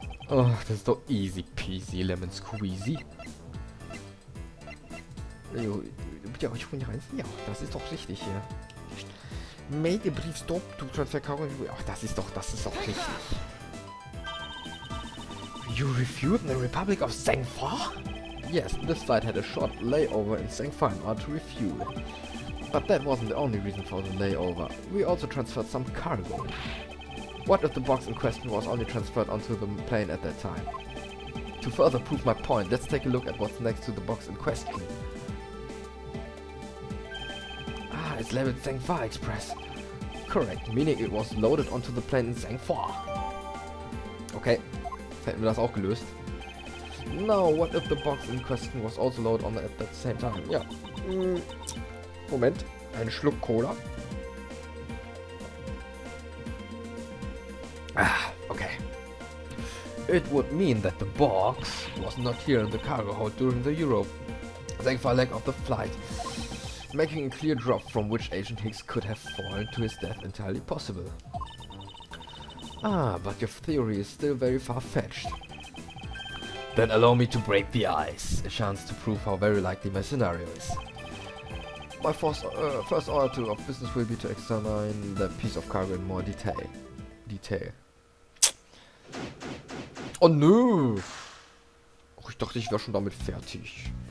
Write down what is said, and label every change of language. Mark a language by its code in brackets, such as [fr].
[de] Oh, das ist doch [en] easy peasy, lemon squeezy. [de] Ja, ich bin rein. Ja, das ist doch richtig hier. [en] Made a brief stop to transfer cargo. [de] Ach, das ist doch richtig. [en] You refueled in the Republic of Zhengfa? Yes, this flight had a short layover in Zhengfa in order to refuel. But that wasn't the only reason for the layover. We also transferred some cargo. What if the box in question was only transferred onto the plane at that time? To further prove my point, let's take a look at what's next to the box in question. It's labeled Zhengfa Express. Correct, meaning it was loaded onto the plane in Zhengfa. [de] Okay, hätten wir das auch gelöst. [en] Now, what if the box in question was also loaded on at the same time? [de] Ja. Moment, einen Schluck Cola. Okay. [en] It would mean that the box was not here in the cargo hold during the Zhengfa leg of the flight, making a clear drop from which Agent Hicks could have fallen to his death entirely possible. But your theory is still very far-fetched. Then allow me to break the ice, a chance to prove how very likely my scenario is. My first order of business will be to examine the piece of cargo in more detail. [de] Oh nö! Oh, ich dachte, ich wäre schon damit fertig.